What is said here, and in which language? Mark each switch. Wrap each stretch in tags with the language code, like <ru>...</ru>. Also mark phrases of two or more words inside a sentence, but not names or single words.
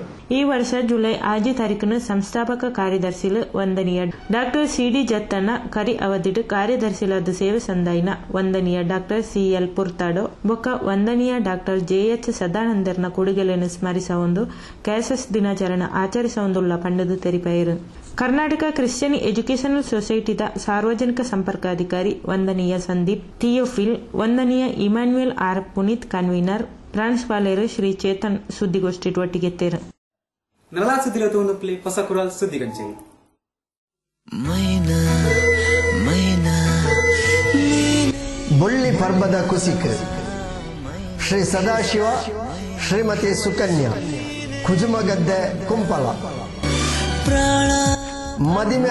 <tcy>ಈ ವರ್ಷ ಜುಲೈ 5 ತಾರೀಕನ್ನು ಸಂಸ್ಥಾಪಕ ಕಾರ್ಯದರ್ಶಿಲು ವಂದನೀಯ ಡಾಕ್ಟರ್ CD ಜತ್ತನ್ನ ಕರಿ ಅವಧಿಡು ಕಾರ್ಯದರ್ಶಿಲಾದ ಸೇವೆ ಸಂದಾಯಿನ ವಂದನೀಯ ಡಾಕ್ಟರ್ CL ಪುರ್ತಾಡೋ ಬೊಕ್ಕ ವಂದನೀಯ ಡಾಕ್ಟರ್ JH ಸದಾನಂದರ್ನ ಕೊಡುಗೆಗಳನ್ನು ಸ್ಮರಿಸೊಂದು ಕ್ಯಾಸಸ್ ದಿನಾಚರಣೆ ಆಚರಿಸೊಂದುಲ್ಲ ಪಂಡದು ತೆರಿಪಾಯರು. ಕರ್ನಾಟಕ ಕ್ರಿಶ್ಚಿಯನ್ ಎಜುಕೇಷನಲ್ ಸೊಸೈಟಿದ ಸಾರ್ವಜನಿಕ ಸಂಪರ್ಕಾಧಿಕಾರಿ ವಂದನೀಯ ಸಂದೀಪ್ ಥಿಯೋಫಿಲ್, ವಂದನೀಯ ಇಮ್ಯಾನ್ಯುಯಲ್ R ಪುನೀತ್ ಕನ್ವೀನರ್, ಪ್ರಾನ್ಸ್ಪಾಲರು ಶ್ರೀ ಚೇತನ್ ಸುದ್ದಿಗೋಷ್ಠಿ ಒಟ್ಟಿಗೆತ್ತೇರು. ನರಳಾ ಸುದ್ದಿಲೊಂದು ಹೊಸ ಕುರಲ್ ಸುದ್ದಿಗಂಚೆ ಬುಳ್ಳಿ ಪರ್ಬದ ಕುಸಿಕ್ ಶ್ರೀ ಸದಾಶಿವ ಶ್ರೀಮತಿ ಸುಕನ್ಯಾ ಕುಜುಮಗದ್ದೆ ಕುಂಪಲ ಮದಿಮೆ</tcy>